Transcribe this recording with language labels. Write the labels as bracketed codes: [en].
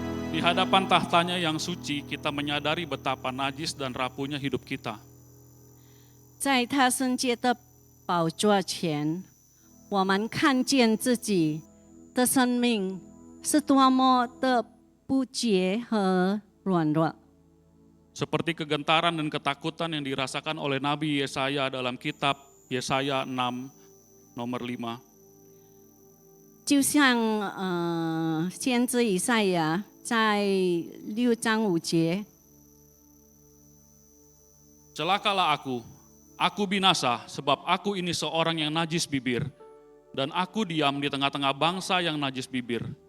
[id] Di hadapan tahtanya yang suci, kita menyadari betapa najis dan rapuhnya hidup kita. [zh] 在他圣洁的宝座前，我们看见自己的生命是多么的不洁和软弱。 [id] Seperti kegentaran dan ketakutan yang dirasakan oleh Nabi Yesaya dalam kitab Yesaya 6 nomor 5. [zh] 就像先知以赛亚在6章5节， [id] Celakalah aku binasa sebab aku ini seorang yang najis bibir, dan aku diam di tengah-tengah bangsa yang najis bibir.